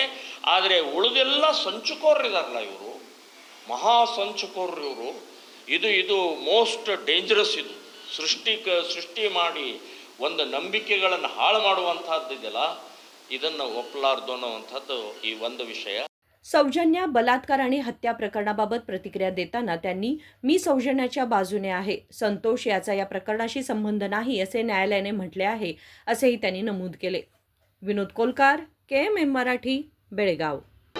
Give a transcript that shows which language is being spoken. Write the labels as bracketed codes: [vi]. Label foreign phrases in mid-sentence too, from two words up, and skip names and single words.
[kn] ಆದರೆ ಉಳಿದೆಲ್ಲ ಸಂಚುಕೋರರಿದಾರಲ್ಲ, ಇವರು ಮಹಾ ಸಂಚುಕೋರರು ಇವರು. ಇದು ಮೋಸ್ಟ್ ಡೇಂಜರಸ್. ಇದು ಸೃಷ್ಟಿ ಮಾಡಿ ಒಂದು ನಂಬಿಕೆಗಳನ್ನು ಹಾಳು ಮಾಡುವಂಥದ್ದಿದೆಯಲ್ಲ, ಇದನ್ನು ಒಪ್ಪಲಾರ್ದು ಅನ್ನುವಂಥದ್ದು ಈ ಒಂದು विषय. [mr] सौजन्या बलात्कार आणि हत्या प्रकरणाबाबत प्रतिक्रिया देताना त्यांनी मी सौजन्याच्या बाजूने आहे, संतोष याचा या प्रकरणाशी संबंध नाही असे न्यायालयाने म्हटले आहे, असेही त्यांनी नमूद केले. विनोद कोलकार, KMM मराठी, बेळगाव.